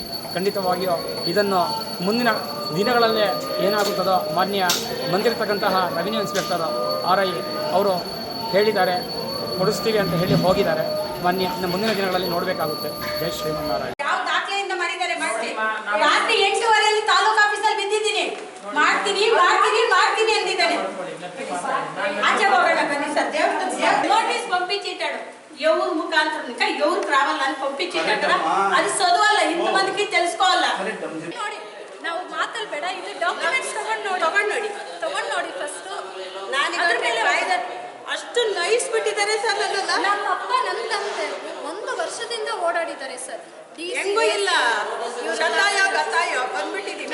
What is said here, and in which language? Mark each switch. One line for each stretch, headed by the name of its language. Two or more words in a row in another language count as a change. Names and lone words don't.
Kannada: ಖಂಡಿತವಾಗಿಯೂ ಇದನ್ನು ಮುಂದಿನ ದಿನಗಳಲ್ಲೇ ಏನಾಗುತ್ತದೋ ಮಾನ್ಯ ಬಂದಿರತಕ್ಕಂತಹ
English: revenue inspector
Kannada: RI ಅವರು ಹೇಳಿದ್ದಾರೆ, ಕೊಡಿಸ್ತೀವಿ ಅಂತ ಹೇಳಿ ಹೋಗಿದ್ದಾರೆ. ಮಾನ್ಯ ಮುಂದಿನ ದಿನಗಳಲ್ಲಿ ನೋಡಬೇಕಾಗುತ್ತೆ. ಜೈ ಶ್ರೀಮನ್ನಾರಾಯಣ. ಯಾವ ದಾಖಲೆಯಿಂದ ಮಾಡಿದ್ದಾರೆ ರಾತ್ರಿ 8:30 ತಾಲೂಕು ಆಫೀಸಲ್ಲಿ ಬಿದ್ದಿದ್ದೀನಿ. ಮಾಡ್ತೀನಿ ಅಂದಿದ್ದಾನೆ. ಆಚೆ ಹೋಗೋಣ ಬನ್ನಿ ಸರ್.
Telugu: నోటీస్ పంపిచిట్టాడు ఎవరు ముఖాంతరం ఎవరికి రావాలని పంపించేటక్కడ అది చదవాల ఇంతమందికి తెలుసుకోవాల.
Kannada: ನೋಡಿ ನಾವು ಮಾತಾಡಬೇಡ, ಇಲ್ಲಿ ಡಾಕ್ಯುಮೆಂಟ್ಸ್ ತಗೊಂಡು ನೋಡಿ ಫಸ್ಟ್. ನಾನು ಅದರ ಮೇಲೆ ಅಷ್ಟು ನಯಿಸ್ಬಿಟ್ಟಿದ್ದಾರೆ ಸರ್. ನಮ್ಮ ಅಪ್ಪ ನನ್ನ ತಂದೆ 1 ವರ್ಷದಿಂದ ಓಡಾಡಿದ್ದಾರೆ ಸರ್. ಹೆಂಗೂ ಇಲ್ಲ ಗತಾಯ ಬಂದ್ಬಿಟ್ಟಿದ್ದೀವಿ.